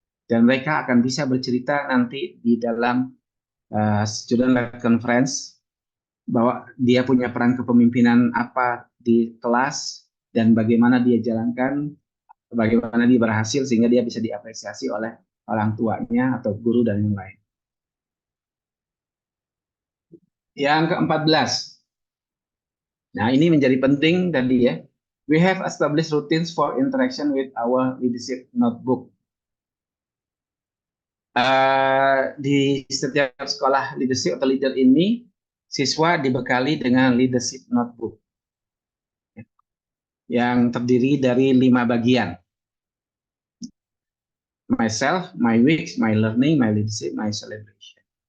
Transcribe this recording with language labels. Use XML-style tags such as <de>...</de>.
<id>Dan mereka akan bisa bercerita nanti di dalam student-led conference bahwa dia punya peran kepemimpinan apa di kelas dan bagaimana dia jalankan, bagaimana dia berhasil sehingga dia bisa diapresiasi oleh orang tuanya atau guru dan yang lain. Yang ke-14. Nah, ini menjadi penting tadi ya.</id> <en>We have established routines for interaction with our leadership notebook.</en> <id>Di setiap sekolah leadership atau leader ini, siswa dibekali dengan leadership notebook yang terdiri dari 5 bagian.</id> <en>Myself, my weeks, my learning, my leadership, my celebration.</en>